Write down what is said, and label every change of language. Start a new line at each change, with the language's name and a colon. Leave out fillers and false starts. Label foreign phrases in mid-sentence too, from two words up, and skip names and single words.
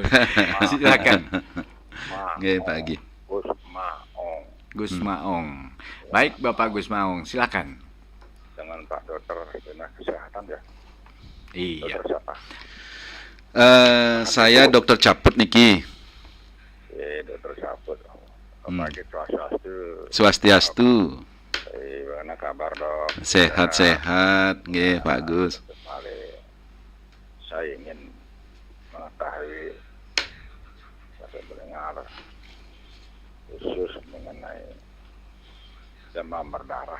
Indonesian: Silakan. Pagi. Gus Maung. Baik, Bapak Gus Maung, silakan. Dengan Pak Dokter Dinas Kesehatan ya. Iya. Dokter siapa? Saya Dokter Caput niki. Dokter Caput. Pagi swastiastu. Swastiastu. Bagaimana kabar Dok? Sehat-sehat, nggih Pak Gus. Saya ingin mengetahui saya mendengar khusus mengenai demam berdarah.